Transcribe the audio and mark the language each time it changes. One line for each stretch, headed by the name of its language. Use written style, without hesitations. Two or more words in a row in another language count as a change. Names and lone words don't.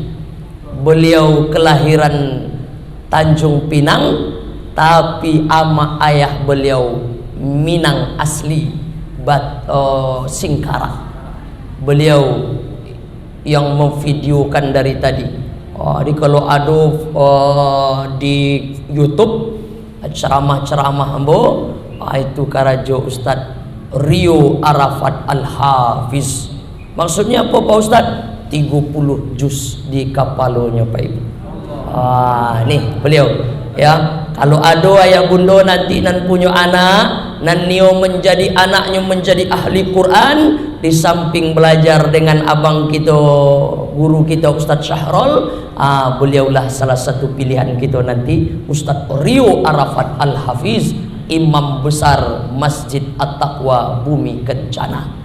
Indonesian: Beliau kelahiran Tanjung Pinang, tapi ama ayah beliau Minang asli, Singkara. Beliau yang memvideokan dari tadi. Jadi kalau ada di YouTube ceramah-ceramah ambo, itu karajo Ustaz Rio Arafat Al-Hafiz. Maksudnya apa Pak Ustaz? 30 juz di kapalonya Pak Ibu. Nih beliau ya. Kalau ada ayah bunda nanti nan punya anak,
Minangkabau: nan nio
Indonesian: menjadi anaknya menjadi ahli Quran, di samping belajar dengan abang kita, guru kita Ustaz Syahrul, beliaulah salah satu pilihan kita nanti, Ustaz Rio Arafat Al-Hafiz, imam besar Masjid At-Taqwa Bumi Kencana.